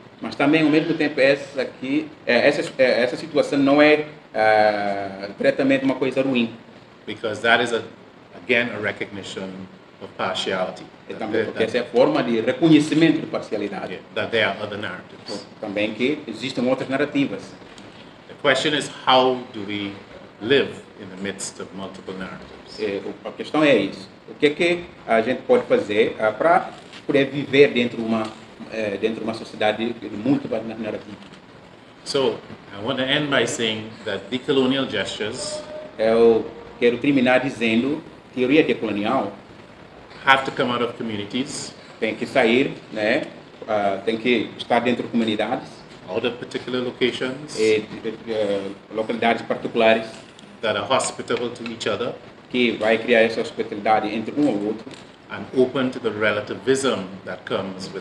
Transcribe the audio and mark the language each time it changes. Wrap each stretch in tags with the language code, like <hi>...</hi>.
<pt>Mas também, ao mesmo tempo, essa situação não é diretamente uma coisa ruim.</pt> <en>Because that is, again, a recognition of partiality.</en> <pt>Também porque essa é a forma de reconhecimento de parcialidade.</pt> <en>That there are other narratives.</en> <pt>Também que existem outras narrativas.</pt> <en>The question is, how do we live in the midst of multiple narratives?</en> <pt>A questão é isso. O que a gente pode fazer para poder viver dentro de uma sociedade de múltiplas narrativas?</pt> <en>So, I want to end by saying that decolonial gestures</en> <pt>Eu quero terminar dizendo que teoria decolonial</pt> <en>have to come out of communities,</en> <pt>tem que sair, né? Tem que estar dentro de comunidades,</pt> <en>out of particular locations</en> <pt>localidades particulares,</pt> <en>that are hospitable to each other,</en> <pt>que vai criar essa hospitalidade entre um ao outro,</pt> <en>and open to the relativism that comes with</en>